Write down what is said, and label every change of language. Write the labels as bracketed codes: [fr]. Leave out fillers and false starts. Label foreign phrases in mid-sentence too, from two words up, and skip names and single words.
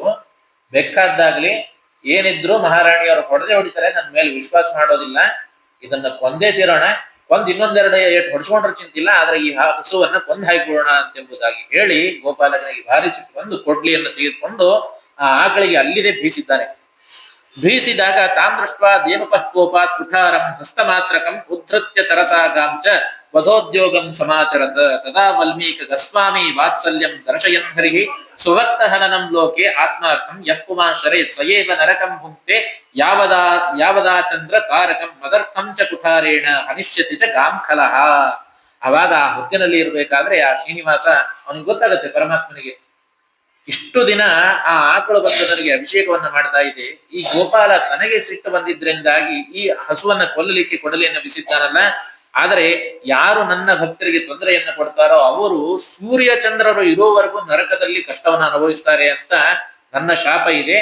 [kn] ಬೇಕಾದ್ದಾಗ್ಲಿ ಏನಿದ್ರು ಮಹಾರಾಣಿಯವರು ಹೊಡೆದೇ ಹೊಡಿತಾರೆ, ನನ್ನ ಮೇಲೆ ವಿಶ್ವಾಸ ಮಾಡೋದಿಲ್ಲ. ಇದನ್ನ ಕೊಂದೇ ತೀರೋಣ, ಇನ್ನೊಂದೆರಡು ಏಟು ಹೊಡ್ಸ್ಕೊಂಡ್ರೆ ಚಿಂತಿಲ್ಲ, ಆದ್ರೆ ಈ ಹಸುವನ್ನ ಕೊಂದ್ ಹಾಕಿಬಿಡೋಣ ಎಂಬುದಾಗಿ ಹೇಳಿ ಗೋಪಾಲಕನಿಗೆ ಭಾರಿ ಸಿಟ್ಟು ಬಂದು ಕೊಡ್ಲಿಯನ್ನು ತೆಗೆದುಕೊಂಡು ಆ ಆಕಳಿಗೆ ಅಲ್ಲಿದೆ ಬೀಸಿದ್ದಾನೆ. [sa] ಭೀಸಿದಾಗ ತಾಂ ದೃಷ್ಟ ದೇನುಪಃ ಕೋಪಾತ್ ಕುಠಾರಂ ಹಸ್ತಮಾತ್ರಕಂ ಉದ್ಧತ್ಯ ತರಸಾಗಾಂಚ ವಧೋದ್ಯೋಗಂ ಸಮಾಚರತ್. ತದಾ ವಲ್ಮೀಕ ಗಸ್ವಾಮಿ ವಾತ್ಸಲ್ಯಂ ದರ್ಶಯನ್ ಹರಿಹಿ ಸ್ವವಕ್ತ ಹನನಂ ಲೋಕೆ ಆತ್ಮಾರ್ಥಂ ಯಃ ಪುಮಾನ್ ಶರೇತ್ ಸ್ವಯೇವ ನರಕಂ ಭುಂಕ್ತೆ ಯಾವದಾ ಚಂದ್ರ ತಾರಕಂ ಮದರ್ಥಂ ಚ ಕುಠಾರೇಣ ಹನಿಷ್ಯತಿ ಚ ಗಾಂಖಲಃ. [kn] ಅವಾಗ ಆ ಹುತ್ತಿನಲ್ಲಿ ಇರ್ಬೇಕಾದ್ರೆ ಆ ಶ್ರೀನಿವಾಸ ಅವನಿಗೆ ಗೊತ್ತಾಗುತ್ತೆ ಪರಮಾತ್ಮನಿಗೆ, ಇಷ್ಟು ದಿನ ಆ ಆಕಳು ಬಂದು ನನಗೆ ಅಭಿಷೇಕವನ್ನ ಮಾಡ್ತಾ ಇದೆ, ಈ ಗೋಪಾಲ ತನಗೆ ಸಿಟ್ಟು ಬಂದಿದ್ರಿಂದಾಗಿ ಈ ಹಸುವನ್ನ ಕೊಲ್ಲಲಿಕ್ಕೆ ಕೊಡಲಿಯನ್ನು ಬಿಸಿದ್ದಾನಲ್ಲ, ಆದರೆ ಯಾರು ನನ್ನ ಭಕ್ತರಿಗೆ ತೊಂದರೆಯನ್ನ ಕೊಡ್ತಾರೋ ಅವರು ಸೂರ್ಯ ಚಂದ್ರರು ಇರುವವರೆಗೂ ನರಕದಲ್ಲಿ ಕಷ್ಟವನ್ನ ಅನುಭವಿಸ್ತಾರೆ ಅಂತ ನನ್ನ ಶಾಪ ಇದೆ.